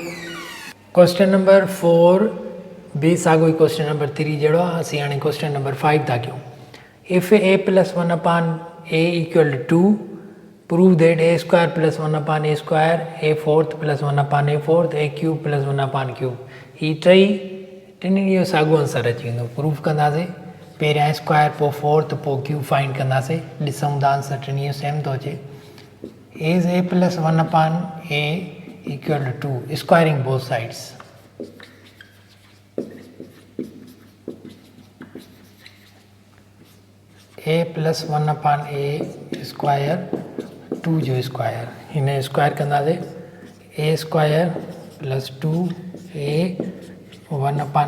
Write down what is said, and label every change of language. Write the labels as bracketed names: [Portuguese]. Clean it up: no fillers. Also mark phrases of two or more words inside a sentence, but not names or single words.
[English] question number [Sindhi] 4 बि साॻियो ई [English] question number [Sindhi] 3 जहिड़ो आहे असीं हाणे [English] question number [Sindhi] 5 था कयूं [English] if a plus 1 upon a equal to 2 prove that a square plus 1 upon a square a fourth plus 1 upon a fourth a cube plus 1 upon cube [Sindhi] ही टिनी जो साॻियो आंसर अची वेंदो प्रूफ कंदासीं पहिरियां स्क्वायर पोइ फोर्थ पोइ क्यूब फाइंड कंदासीं ॾिसूं था आंसर टिनी जो सेम थो अचे [English] is a plus 1 upon a equal to 2 squaring both sides a plus 1 upon a square 2 jo square hin square kandaseen a square plus 2a 1 upon